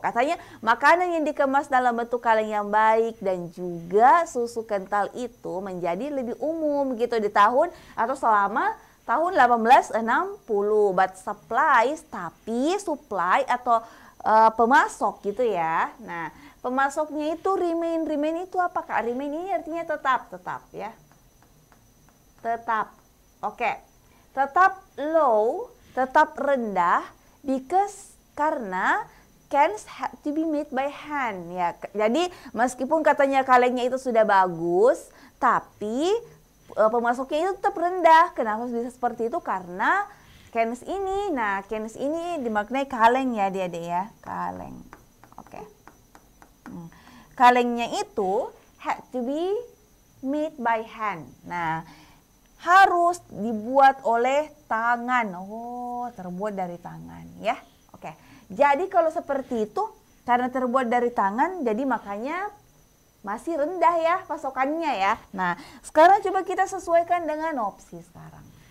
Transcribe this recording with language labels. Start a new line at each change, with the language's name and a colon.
Indonesian: Katanya makanan yang dikemas dalam bentuk kaleng yang baik dan juga susu kental itu menjadi lebih umum gitu di tahun atau selama tahun 1860.
English: But supplies,
Indonesian: tapi supply atau pemasok gitu ya. Nah, pemasoknya itu remain itu apa Kak? Remain ini artinya tetap ya. tetap. Oke.
English: Tetap low,
Indonesian: tetap rendah
English: because karena cans had to be made by hand ya.
Indonesian: Jadi meskipun katanya kalengnya itu sudah bagus, tapi pemasoknya itu tetap rendah. Kenapa bisa seperti itu? Karena cans ini, nah cans ini dimaknai kaleng ya adik-adik ya, kaleng. Oke. Kalengnya itu
English: had to be made by hand.
Indonesian: Nah, harus dibuat oleh tangan. Oh, terbuat dari tangan ya. Oke. Jadi kalau seperti itu, karena terbuat dari tangan, jadi makanya masih rendah ya pasokannya ya. Nah, sekarang coba kita sesuaikan dengan opsi sekarang.